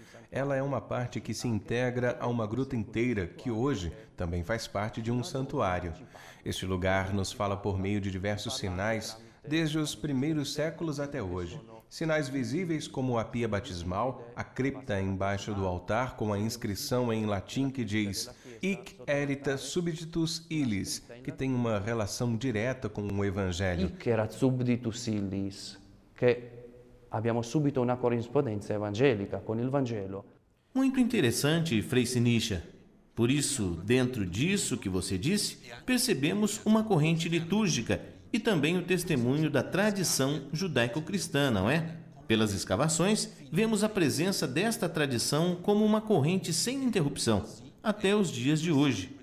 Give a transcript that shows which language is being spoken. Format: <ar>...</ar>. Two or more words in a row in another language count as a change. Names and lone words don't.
<pt>ela é uma parte que se integra a uma gruta inteira, que hoje também faz parte de um santuário. Este lugar nos fala por meio de diversos sinais, desde os primeiros séculos até hoje. Sinais visíveis como a pia batismal, a cripta embaixo do altar com a inscrição em latim que diz</pt> <la>Hic erita subditus illis,</la> <pt>que tem uma relação direta com o Evangelho.</pt> <la>Hic erat subditus illis,</la> <it>que abbiamo subito una corrispondenza evangelica con il Vangelo.</it> <pt>Muito interessante, Frei Sinischa. Por isso, dentro disso que você disse, percebemos uma corrente litúrgica e também o testemunho da tradição judaico-cristã, não é? Pelas escavações, vemos a presença desta tradição como uma corrente sem interrupção, até os dias de hoje.</pt>